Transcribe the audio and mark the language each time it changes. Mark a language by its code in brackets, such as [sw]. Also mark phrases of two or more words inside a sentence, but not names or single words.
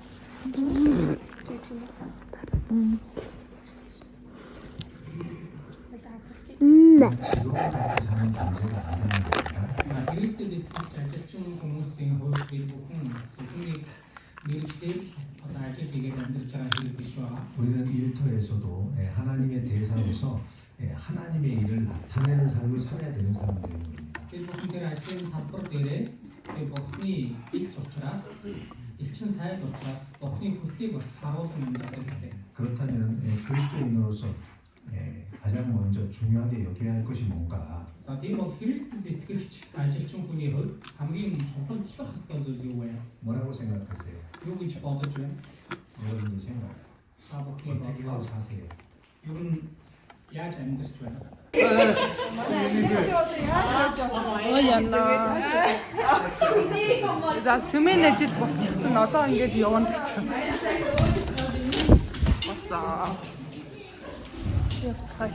[mn] Кристэд итгэж ажилчин хүмүүсийн хувьд бид бүхэн зөвхөн мэрэгчлэл одоо ажил хийгээд амьдарч байгаа хэрэг биш байгаа. [ko] 우리는 일터에서도 하나님의 대상에서 하나님의 일을 나타내는 삶을 살아야 되는 사람들입니다. [mn] Бид бүхэн тэр ажлын талбар дээрээ Бурхны илч учраас элчин сайд учраас Бурхны хүслийг бас харуулсан юм байна. [ko] 그렇다면 그리스도인으로서 가장 먼저 중요하게 여겨야 할 것이 뭔가? [mn] За тийм бол Христэд итгэгч ажилчин хүний хувьд хамгийн чухалчлах ёстой зүйл юу вэ? [ko] 뭐라고 생각하세요? [mn] Юу гэж бодож байна? [ko] 여러분들 생각. [mn] Та бүхний [ko] 어떻게 하고 [mn] бодлоор [ko] 사세요? [mn] юу нь яаж амьдарч байна? За сүмэн ажил болчихсон. Одоо ингээд явна гэж байна. Босоо. Явцгаая.